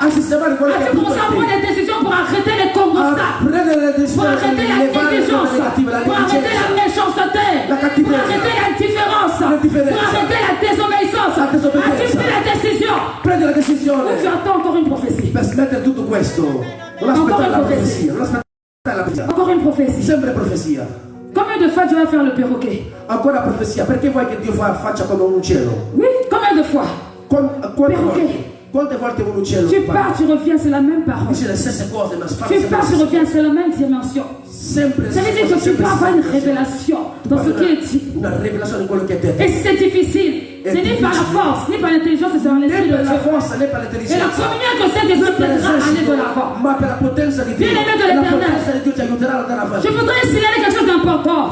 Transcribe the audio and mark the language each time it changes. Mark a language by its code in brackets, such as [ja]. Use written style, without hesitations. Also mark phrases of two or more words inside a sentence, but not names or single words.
[fr] As-tu commencé à prendre des décisions pour arrêter les combats, pour arrêter la négligence, pour arrêter la méchanceté, pour arrêter l'indifférence, pour arrêter la désobéissance? As-tu pris la décision? Ou tu attends encore une prophétie? Encore une prophétie. Combien de fois tu vas faire le perroquet? [it] Ancora profezia, perché vuoi che Dio faccia come un uccello? [fr] Oui, combien de fois? Perroquet. [it] Quante volte un uccello [fr] tu pars, tu reviens, c'est la même parole. [it] Dice le stesse cose, ma [fr] tu pars, tu reviens, c'est la même dimension. Ça veut dire que tu pars avoir une révélation dans ce qui est dit. Et c'est difficile. Ce n'est pas la force, ni par l'intelligence, c'est dans l'esprit de Dieu. Et la communion que c'est Dieu t'aidera à aller de l'avant. Bien-aimé de l'Éternel, je voudrais signaler quelque chose d'important.